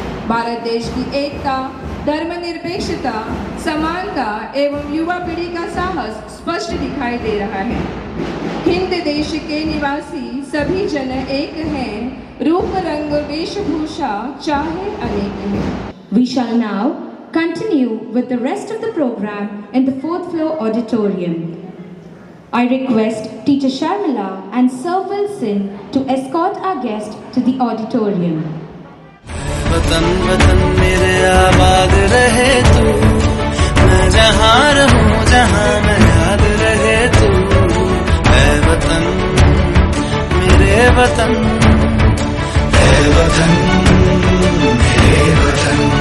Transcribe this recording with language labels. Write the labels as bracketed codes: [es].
[hi] भारत देश की एकता, धर्मनिरपेक्षता, समानता एवं युवा पीढ़ी का साहस स्पष्ट दिखाई दे रहा है। हिंद देश के निवासी सभी जन एक हैं, रूप रंग वेशभूषा चाहे अनेक हैं। [en] We shall now continue with the rest of the program in the 4th floor auditorium. I request Teacher Sharmila and Sir Wilson to escort our guest to the auditorium. [hi] वतन वतन मेरे आबाद रहे तू, मैं जहाँ रहूँ जहाँ मैं याद रहे तू। है वतन मेरे वतन, है वतन मेरे वतन।